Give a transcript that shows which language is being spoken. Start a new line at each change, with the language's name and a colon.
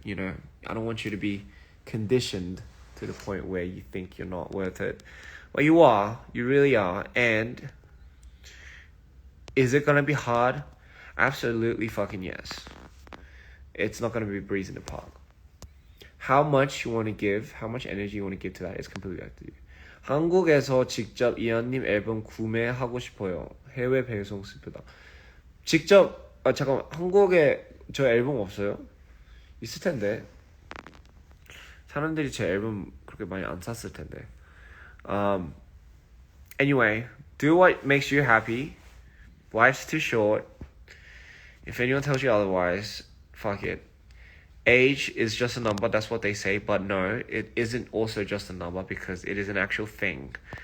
English: You know, I don't want you to be conditioned to the point where you think you're not worth it. Well, you are. You really are. And is it gonna be hard? Absolutely fucking yes. It's not gonna be a breeze in the park. How much you want to give, how much energy you want to give to that is completely up to you.
Korean: 한국에서 직접 이한님 앨범 구매하고 싶어요. 해외 배송 슬프다. 직접 잠깐 한국에 저 앨범 없어요? 있을 텐데. 사람들이 제 앨범 그렇게 많이 안 샀을 텐데.
English: Anyway, do what makes you happy. Life's too short. If anyone tells you otherwise, fuck it. Age is just a number, that's what they say, but no, it isn't also just a number because it is an actual thing.